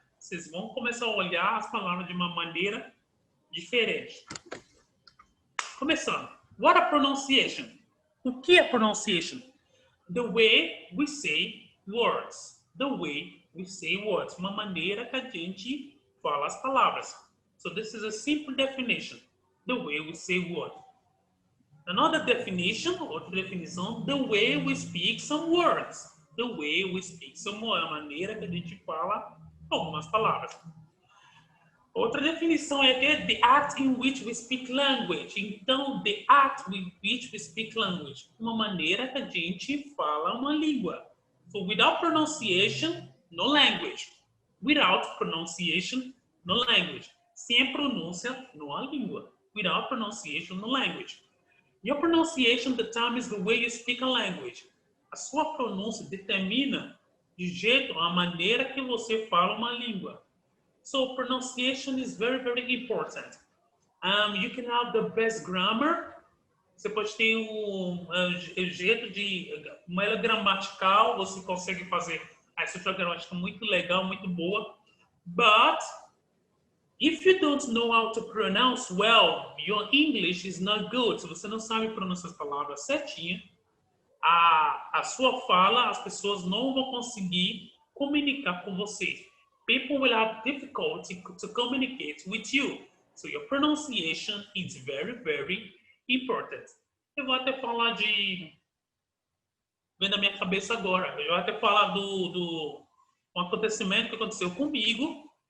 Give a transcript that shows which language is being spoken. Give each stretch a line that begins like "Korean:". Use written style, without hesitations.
Portuguese: Vocês vão começar a olhar as palavras de uma maneira diferente. Começando.
English: What a pronunciation?
Portuguese: O que é pronunciation?
English: The way we say words. The way we say words.
Portuguese: Uma maneira que a gente fala as palavras.
English: So this is a simple definition. The way we say words. Another definition,
Portuguese: outra definição,
English: the way we speak some words. The way we speak some words.
Portuguese: A maneira que a gente fala algumas palavras. Outra definição é que
English: the act in which we speak language. Então, the act in which we speak language.
Portuguese: Uma maneira que a gente fala uma língua.
English: So, without pronunciation, no language. Without pronunciation, no language.
Portuguese: Sem pronúncia, não há língua.
English: Without pronunciation, no language. Your pronunciation determines the way you speak a language.
Portuguese: A sua pronúncia determina de jeito a maneira que você fala uma língua.
English: So pronunciation is very, very important. You can have the best grammar.
Portuguese: Você pode ter jeito de uma ela gramatical. Você consegue fazer a estrutura gramática muito legal, muito boa.
English: But if you don't know how to pronounce well, your English is not good.
Portuguese: Se você não sabe pronunciar as palavras certinho, a sua fala, as pessoas não vão conseguir comunicar com você.
English: People will have difficulty to communicate with you. So your pronunciation is very, very important.
Portuguese: Eu vou até falar vem da minha cabeça agora. Eu vou até falar um acontecimento que aconteceu comigo.